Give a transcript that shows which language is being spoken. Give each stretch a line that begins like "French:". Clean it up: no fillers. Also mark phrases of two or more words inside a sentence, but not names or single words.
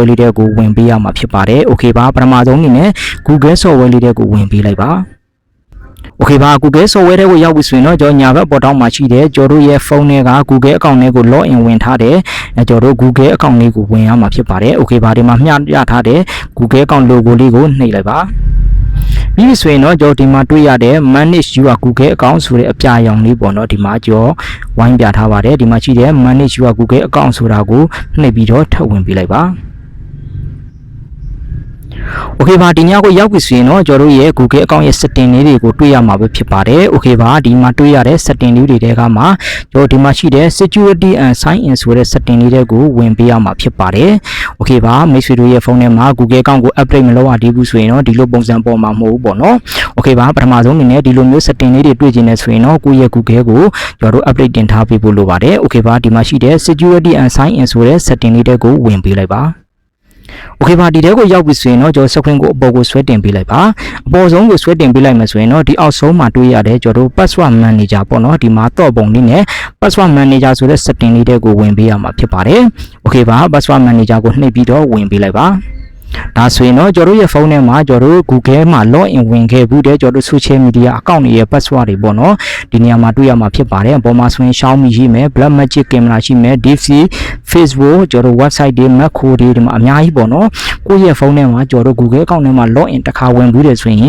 Burmese: လေးတွေကိုဝင်ပေးရမှာဖြစ်ပါတယ်။ Okay ပါပထမဆုံးအနေနဲ့ Google software လေးတွေကိုဝင်ပေးလိုက်ပါ။ Okay ပါ Google software တွေကိုရောက်ပြီဆိုရင်တော့ကျွန်တော်ညာဘက်ပေါ်တောင်းမှာရှိတဲ့ကျွန်တော်တို့ရဲ့ဖုန်းထဲက Google account လေးကို
English: log in
Burmese: ဝင်ထားတယ်ကျွန်တော်တို့ Google account လေးကိုဝင်ရမှာဖြစ်ပါတယ် Okay ပါဒီမှာမျှရထားတဲ့ Google account logo လေးကိုနှိပ်လိုက်ပါပြီးပြီဆိုရင်တော့ကျွန်တော်ဒီမှာတွေ့ရတဲ့
English: manage your Google account
Burmese: ဆိုတဲ့အပြာရောင်လေးပေါ့နော်ဒီမှာကျွန်တော်ဝိုင်းပြထားပါတယ်ဒီမှာရှိတဲ့
English: manage your Google account
Burmese: ဆိုတာကိုနှိပ်ပြီးတော့ထပ်ဝင်ပေးလိုက်ပါ Okay ပါဒီညကိုရောက်ပြီဆိုရင်တော့ကျွန်တော်တို့ရဲ့ Google account ရဲ့ setting လေးတွေကိုတွေ့ရမှာပဲဖြစ်ပါတယ် Okay ပါဒီမှာတွေ့ရတဲ့ setting လေးတွေကမှကျွန်တော်ဒီမှာရှိတဲ့
English: security and sign in
Burmese: ဆိုတဲ့ setting လေးတွေကိုဝင်ပေးရမှာဖြစ်ပါတယ် Okay ပါမိတ်ဆွေတို့ရဲ့ဖုန်းထဲမှာ Google account ကို update မလုပ်ရသေးဘူးဆိုရင်တော့ဒီလိုပုံစံပေါ်မှာမဟုတ်ဘူးပေါ့နော် Okay ပါပထမဆုံးအနေနဲ့ဒီလိုမျိုး setting လေးတွေတွေ့ကျင်နေဆိုရင်တော့ကိုယ့်ရဲ့ Google ကိုကျွန်တော်တို့ update တင်ထားပေးဖို့လိုပါတယ် Okay ပါဒီမှာရှိတဲ့
English: security and sign in
Burmese: ဆိုတဲ့ setting လေးတွေကိုဝင်ပေးလိုက်ပါOkay ပါဒီတဲကိုရောက်ပြီဆိုရင်တော့ကျွန်တော် screen ကိုအပေါ်ကိုဆွဲတင်ပေးလိုက်ပါအပေါ်ဆုံးကိုဆွဲတင်ပေးလိုက်မယ်ဆိုရင်တော့ဒီအောက်ဆုံးမှာတွေ့ရတဲ့ ကျွန်တော်တို့
English: password manager
Burmese: ပေါ့နော်ဒီမှာတော့ပုံလေးနဲ့
English: password manager
Burmese: ဆိုတဲ့ setting လေးတွေကိုဝင်ပေးရမှာဖြစ်ပါတယ် Okay ပါ
English: password manager
Burmese: ကိုနှိပ်ပြီးတော့ဝင်ပေးလိုက်ပါဒါဆိုရင်တော့ကျွန်တော်ရဲ့ဖုန်းထဲမှာကျွန်တော်တို့ Google မှာ
English: log in
Burmese: ဝင်ခဲ့ဘူးတဲ့ကျွန်တော်တို့
English: social media account
Burmese: တွေရဲ့ password တွေပေါ့နော်ဒီနေရာမှာတွေ့ရမှာဖြစ်ပါတယ်အပေါ်မှာဆိုရင် Xiaomi ရှိမယ် Black Magic Camera ရှိမယ် DeepSeek Facebook ကျွန်တော်တို့ website တွေ Macro တွေဒီမှာအများကြီးပေါ့နော်ကိုယ့်ရဲ့ဖုန်းထဲမှာကျွန်တော်တို့ Google account ထဲမှာ
English: log in
Burmese: တစ်ခါဝင်ဘူးတယ်ဆိုရင်